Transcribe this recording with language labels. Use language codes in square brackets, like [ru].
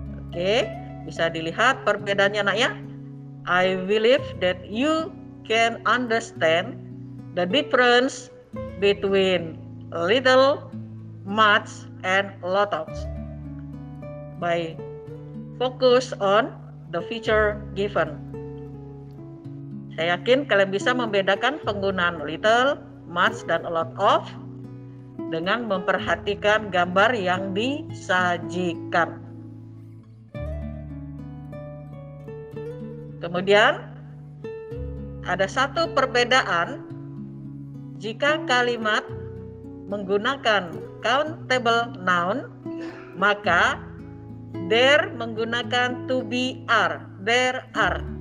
[id] Oke, bisa dilihat perbedaannya nak ya. [en] I believe that you can understand the difference between little, much, and lot of by focus on the feature given. [id] Saya yakin kalian bisa membedakan penggunaan little, much, dan a lot of dengan memperhatikan gambar yang disajikan. Kemudian ada satu perbedaan jika kalimat menggunakan countable noun, maka there menggunakan to be are, there are.